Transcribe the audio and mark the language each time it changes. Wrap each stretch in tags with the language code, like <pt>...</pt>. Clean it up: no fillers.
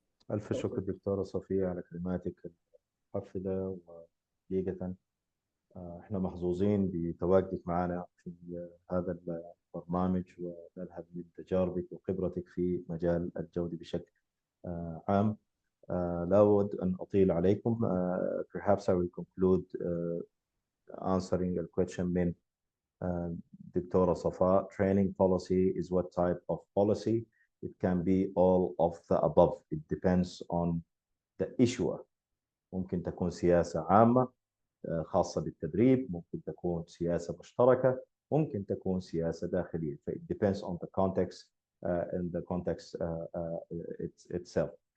<ar>ألف شكر دكتورة صفية على كلماتك الحافلة حقيقة احنا محظوظين بتواجدك معنا في هذا البرنامج، ونلهب من تجاربك وخبرتك في مجال الجودة بشكل عام. لا أود أن أطيل عليكم.</ar> <en>Perhaps I will conclude answering a question</en> <ar>من دكتورة صفاء.</ar> <en>Training policy is what type of policy? It can be all of the above. It depends on the issuer.</en> <ar>ممكن تكون سياسة عامة خاصة بالتدريب، ممكن تكون سياسة مشتركة، ممكن تكون سياسة داخلية.</ar> <en>It depends on the context and the context itself.</en>